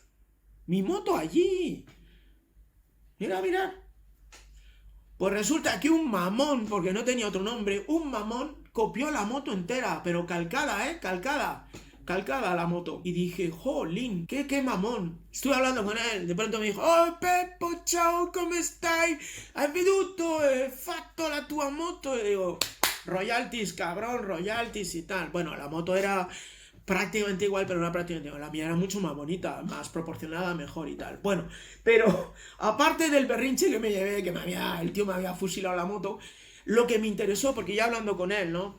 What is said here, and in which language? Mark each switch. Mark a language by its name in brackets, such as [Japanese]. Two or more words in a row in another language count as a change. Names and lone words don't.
[Spanish] Mira. Pues resulta que un mamón, porque no tenía otro nombre, un mamón copió la moto entera, pero calcada, calcada la moto. Y dije, jolín, qué mamón. Estuve hablando con él, de pronto me dijo, [Italian] oh Peppo, ciao, come stai? Hai veduto, fatto la tua moto? [Spanish] Y digo, royalties, cabrón, royalties y tal. Bueno, la moto era prácticamente igual, pero no prácticamente igual. La mía era mucho más bonita, más proporcionada, mejor y tal. Bueno, pero aparte del berrinche que me llevé, que el tío me había fusilado la moto, lo que me interesó, porque ya hablando con él, ¿no?